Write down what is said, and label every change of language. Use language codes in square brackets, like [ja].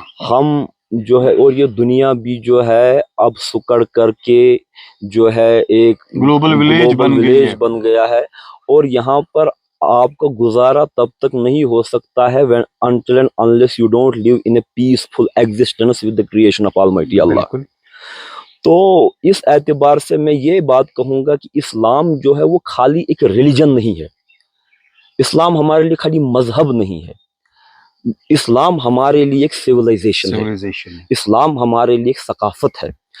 [ur] ہم جو ہے اور یہ دنیا بھی جو ہے اب سکڑ کر کے جو ہے ایک [en] global village [ur] بن گیا ہے، اور یہاں پر آپ کا گزارا تب تک نہیں ہو سکتا ہے [en] until and unless you don't live in a peaceful existence with the creation of Almighty Allah. [ur] تو اس اعتبار سے میں یہ بات کہوں گا کہ اسلام جو ہے وہ خالی ایک ریلیجن نہیں ہے، اسلام ہمارے لیے خالی مذہب نہیں ہے، اسلام ہمارے لیے ایک سیولائزیشن ہے، اسلام ہمارے لیے ایک ثقافت ہے.